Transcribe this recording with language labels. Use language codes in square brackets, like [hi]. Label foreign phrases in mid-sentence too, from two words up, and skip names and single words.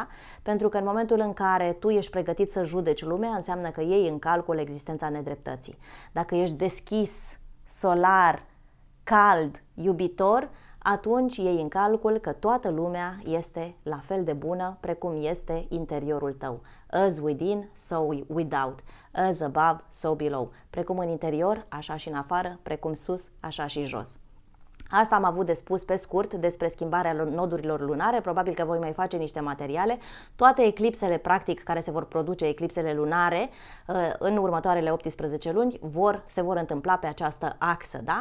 [ro] Pentru că în momentul în care tu ești pregătit să judeci lumea, înseamnă că iei în calcul existența nedreptății. Dacă ești deschis, solar, cald, iubitor, atunci iei în calcul că toată lumea este la fel de bună precum este interiorul tău. [en] As within, so without. As above, so below. [ro] Precum în interior, așa și în afară, precum sus, așa și jos. Asta am avut de spus pe scurt despre schimbarea nodurilor lunare, probabil că voi mai face niște materiale. Toate eclipsele, practic, care se vor produce, eclipsele lunare, în următoarele 18 luni, se vor întâmpla pe această axă, da?